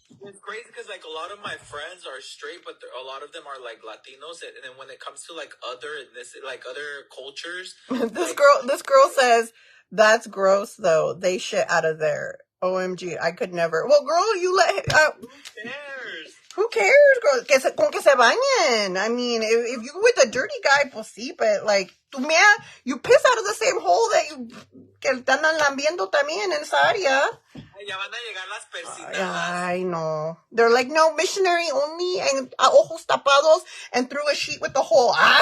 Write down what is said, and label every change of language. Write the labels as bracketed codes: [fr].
[en] It's crazy because like a lot of my friends are straight, but a lot of them are like Latinos, and then when it comes to like other cultures, this girl says that's gross though. They shit out of there. OMG, I could never. Well, girl, you let who cares? Who cares, girl? [es] Con que se bañen. [en] I mean, if you with a dirty guy, [es] pues sí, [en] but like, you piss out of the same hole that [es] que están lambiendo también en esa área. Ya van a llegar las persitas. [en] I know. They're like, no, missionary only, and [es] ojos tapados, [en] and through a sheet with the hole.